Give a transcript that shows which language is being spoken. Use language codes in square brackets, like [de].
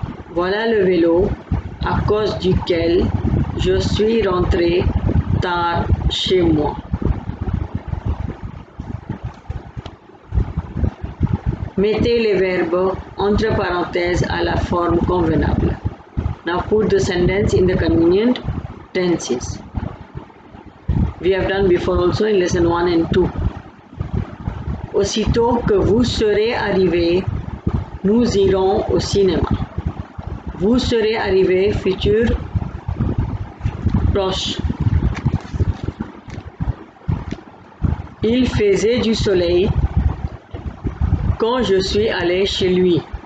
[fr] Voilà le vélo à cause duquel je suis rentré tard chez moi. Mettez les verbes entre parenthèses à la forme convenable. [en] Now put the sentence in the convenient tenses. We have done before also in lesson 1 and 2. [fr] Aussitôt que vous serez arrivés, nous irons au cinéma. Vous serez arrivés, futur proche. Il faisait du soleil quand je suis allé chez lui.